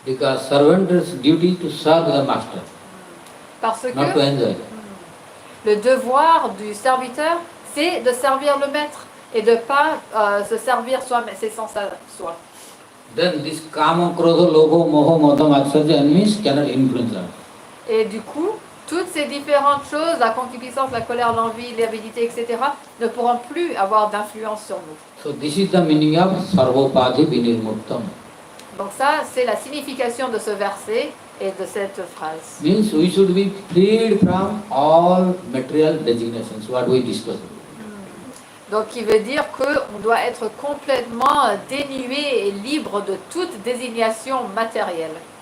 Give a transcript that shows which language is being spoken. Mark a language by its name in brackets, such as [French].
[English] Because servant's duty to serve the master, [French] Parce [English] not to [French] que [English] enjoy. [French] le devoir du serviteur, c'est de servir le maître et de ne pas se servir ses sens à soi. [English] Then this kama, krodha, lobha, moha, mada, matsarya, enemies cannot influence us. [French] Et du coup, toutes ces différentes choses, la concupiscence, la colère, l'envie, l'avidité, etc., ne pourront plus avoir d'influence sur nous. [English] So this is the meaning of [Sanskrit] sarvopadhi vinirmuktam. [French] Donc ça, c'est la signification de ce verset et de cette phrase. [English] Means we should be freed from all material designations, what we discussed. [French] Donc qui veut dire qu'on doit être complètement dénué et libre de toute désignation matérielle.